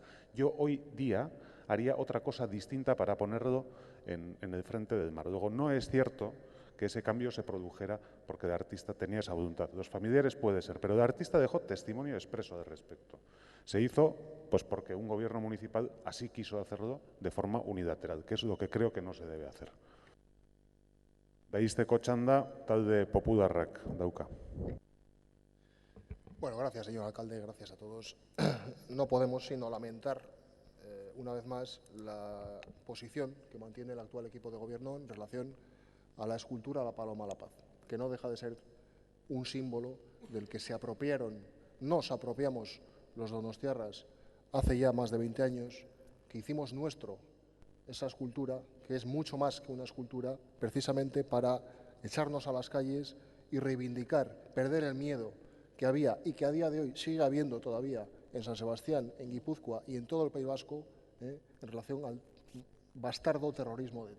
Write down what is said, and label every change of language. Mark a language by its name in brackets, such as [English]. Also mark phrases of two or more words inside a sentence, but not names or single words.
[Spanish] Yo hoy día haría otra cosa distinta para ponerlo en el frente del mar. Luego, no es cierto que ese cambio se produjera porque el artista tenía esa voluntad. Los familiares puede ser, pero el artista dejó testimonio expreso al respecto. Se hizo pues porque un gobierno municipal así quiso hacerlo de forma unilateral, que es lo que creo que no se debe hacer. [Basque] Daizteko txanda talde popularrak dauka. [Spanish] Bueno, gracias, señor alcalde, gracias a todos. No podemos sino lamentar una vez más, la posición que mantiene el actual equipo de gobierno en relación a la escultura La Paloma a la Paz, que no deja de ser un símbolo del que se apropiaron, nos apropiamos los donostiarras hace ya más de 20 años, que hicimos nuestro esa escultura, que es mucho más que una escultura, precisamente para echarnos a las calles y reivindicar, perder el miedo que había y que a día de hoy sigue habiendo todavía en San Sebastián, en Guipúzcoa y en todo el País Vasco, en relación al bastardo terrorismo de ETA.